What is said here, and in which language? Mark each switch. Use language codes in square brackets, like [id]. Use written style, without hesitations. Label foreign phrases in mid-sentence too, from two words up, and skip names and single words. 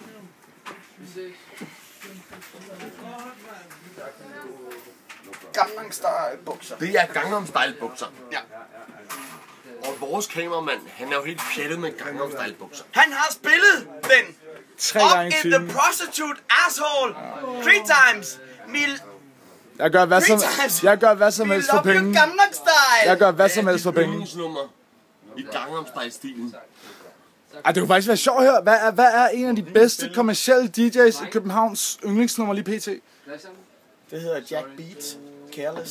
[da] Gangnam Style bukser. Det er Gangnam Style bukser. Ja. Og vores kameramand, han er jo helt pjattet med Gangnam Style bukser. Han har spillet den 3 [en] up [da] gange i [en] in [da] timen. [en] the prostitute asshole 3 times. [da] Jeg gør hvad som helst for penge. Gangnam Style. Jeg gør hvad som helst for penge. Yndlingsnummer i Gangnam Style-stilen. Ej, det kunne faktisk være sjovt her. Hvad er en af de bedste kommercielle DJ's i Københavns yndlingsnummer lige pt? Det hedder Jack Beat. Careless.